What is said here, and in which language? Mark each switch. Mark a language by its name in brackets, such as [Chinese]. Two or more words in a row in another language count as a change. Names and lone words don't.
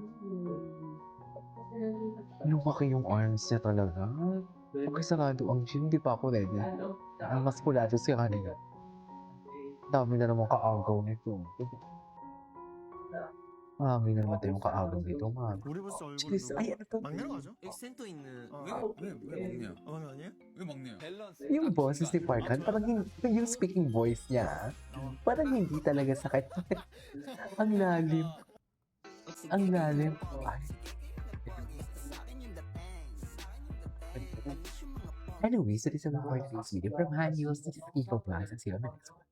[Filipino] Lumaki yung arms niya talaga. Pagkasarado ang gym, di pa ako ready. Ang mas kulado si Honey. Dami na naman kaagaw nito. Marami na naman tayong kaagaw nito, mga. [Korean] 우리 부스 얼굴 [English] Jeez, [Korean] 누구? [Filipino] ay, ano to? [Korean] 막내로 가죠? 여기 센터 있는 왜 막내야? 막내 아니에요? 왜 막내야? [Filipino] Yung boses ni Parkan, parang yung speaking voice niya, parang hindi talaga sakit. Ang lalim. Ang lalim. Ay. [English] Anyway, so this is our part of this video from Hanyos. This is Iko Plaza. See you on the next one.